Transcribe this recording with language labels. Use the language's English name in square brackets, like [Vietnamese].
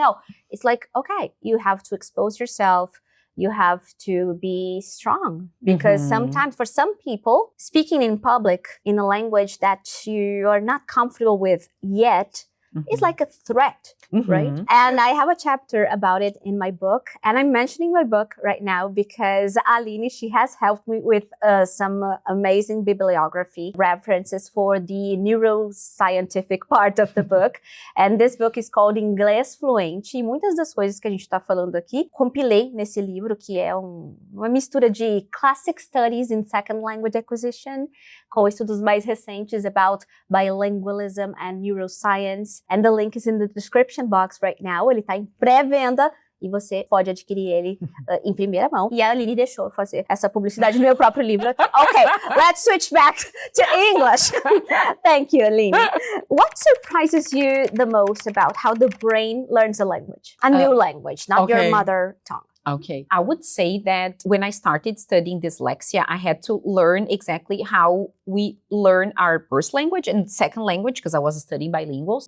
[English] No, it's like, you have to expose yourself. You have to be strong because sometimes for some people, speaking in public in a language that you are not comfortable with yet is like a threat, right? And I have a chapter about it in my book. And I'm mentioning my book right now because Aline, she has helped me with some amazing bibliography references for the neuroscientific part of the book. And this book is called [Portuguese] Inglês Fluente. E muitas das coisas que a gente está falando aqui, compilei nesse livro, que é uma mistura de Classic Studies in Second Language Acquisition, com estudos mais recentes [English] about bilingualism and neuroscience. And the link is in the description box right now. [Portuguese] Ele tá em pré-venda e você pode adquirir ele em primeira mão. E a Aline deixou eu fazer essa publicidade no meu próprio livro. [English] Okay, let's switch back to English. Thank you, Aline. What surprises you the most about how the brain learns a language? A new language, not your mother tongue. Okay. I would say that when I started studying dyslexia, I had to learn exactly how we learn our first language and second language because I was studying bilinguals.